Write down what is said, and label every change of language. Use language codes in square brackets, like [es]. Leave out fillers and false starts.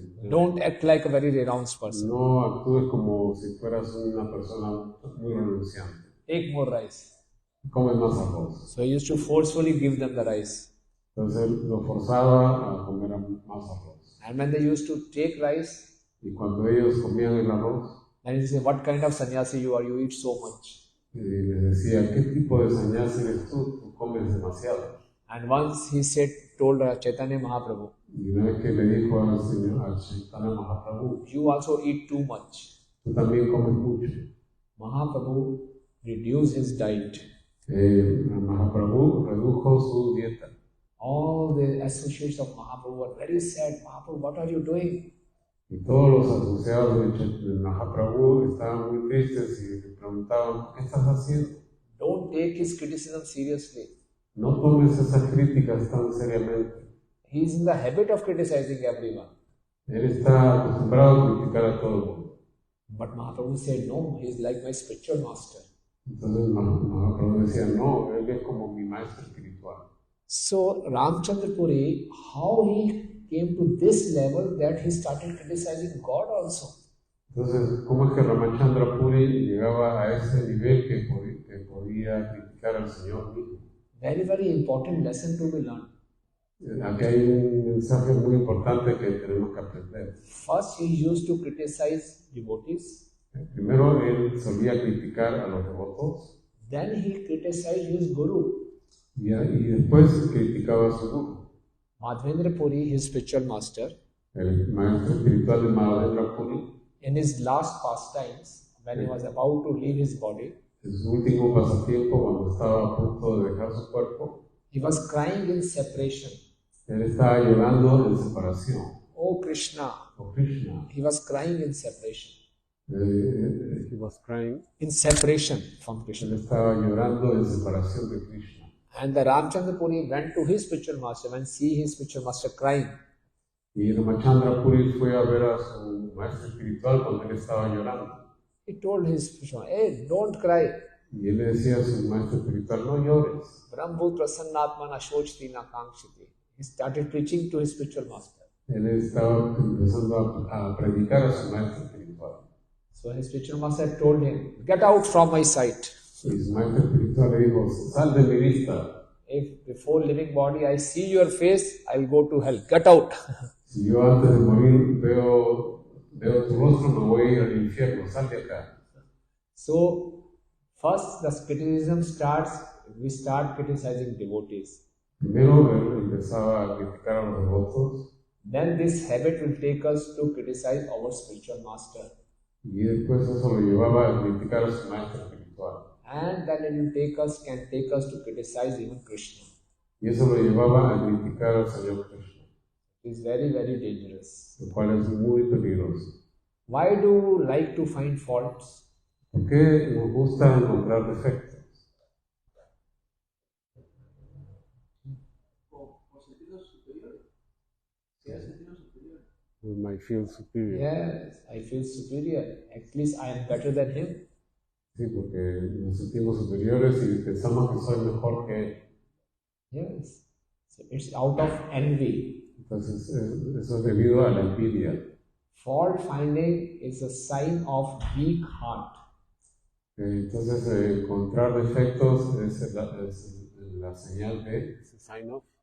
[en] Don't act like a very renounced person. [es] no actúes como si fueras una persona muy renunciante. [en] Take more rice. [es] Come más arroz. [en] So he used to forcefully give them the rice. [es] Entonces lo forzaba a comer más arroz. [en] And when they used to take rice, [es] Y cuando ellos comían el arroz, [en] then he said, what kind of sannyasi you are? You eat so much. [es] y les decía, ¿qué tipo de sannyasi eres tú? Tú comes demasiado. [en] And once he told Chaitanya Mahaprabhu, [es] Y una vez que le dijo al Chaitanya Mahaprabhu, [en] you also eat too much. [es] tú también comes mucho. [en] Mahaprabhu reduced his diet. [es] Mahaprabhu redujo su dieta. [en] All the associates of Mahaprabhu were very sad. Mahaprabhu, what are you doing? [es] Y todos los asociados de Mahaprabhu estaban muy tristes y le preguntaban, ¿qué estás haciendo? [en] Don't take his criticism seriously. [es] No tomes esas críticas tan seriamente. [en] He is in the habit of criticizing everyone. [es] Él está acostumbrado a criticar a todo el mundo. [en] But Mahaprabhu said, no, he is like my spiritual master. [es] Entonces Mahaprabhu decía, no, él es como mi maestro espiritual. [en] So Ramchandra Puri, how he came to this level that he started criticizing God also. [es] Entonces, ¿cómo es que Ramachandra Puri llegaba a ese nivel que podía criticar al Señor mismo? [en] Very, very important lesson to be learned. [es] Aquí hay un mensaje muy importante que tenemos que aprender. [en] First, he used to criticize devotees. [es] Primero, él solía criticar a los devotos. [en] Then he criticized his guru. [es] Y después criticaba a su guru. [en] Madhavendra Puri, his spiritual master, [es] El maestro espiritual de Madhavendra Puri, [en] in his last pastimes, when he was about to leave his body, [es] en su último pasatiempo, cuando estaba a punto de dejar su cuerpo, [en] he was crying in separation. [es] él estaba llorando en separación. [en] Oh Krishna. Oh Krishna. He was crying in separation. He was crying. In separation from [es] Él [en] Krishna. [es] estaba llorando en separación de Krishna. [en] And the Ramchandra Puri went to his spiritual master and see his spiritual master crying. [es] Y Ramachandra Puri fue a ver a su maestro espiritual cuando él estaba llorando. [en] He told his spiritual master, hey, don't cry. [es] Y él le decía a su maestro espiritual, no llores. [sa] Brahmabhut prasannatmana shochti na kankshiti. [en] He started preaching to his spiritual master. [es] Él estaba empezando a predicar a su maestro espiritual. [en] So his spiritual master told him, get out from my sight. [es] Y su maestro espiritual le dijo, sal de mi vista. [en] If before leaving body I see your face, I'll go to hell. Get out. [es] Si yo antes de morir veo tu rostro, me voy a ir al infierno, sal de acá. [en] So first the criticism starts, we start criticizing devotees. [es] Primero él empezaba a criticar a los devotos. [en] Then this habit will take us to criticize our spiritual master. [es] Y después eso lo llevaba a criticar a su maestro espiritual. [en] And then it will can take us to criticize even Krishna. [es] Y eso lo llevaba a criticar al Señor Krishna. [en] It is very, very dangerous. [es] Lo cual es muy peligroso. [en] Why do you like to find faults? [es] ¿Por qué nos gusta encontrar defectos? [en] We might feel superior. Yes, I feel superior. At least I am better than him. [es] Sí, porque nos sentimos superiores y pensamos que soy mejor que él. [en] Yes. So it's out of envy. [es] Entonces, eso es debido a la envidia. [en] Fault finding is a sign of weak heart. [es] Entonces, encontrar defectos es la señal de [en] sign of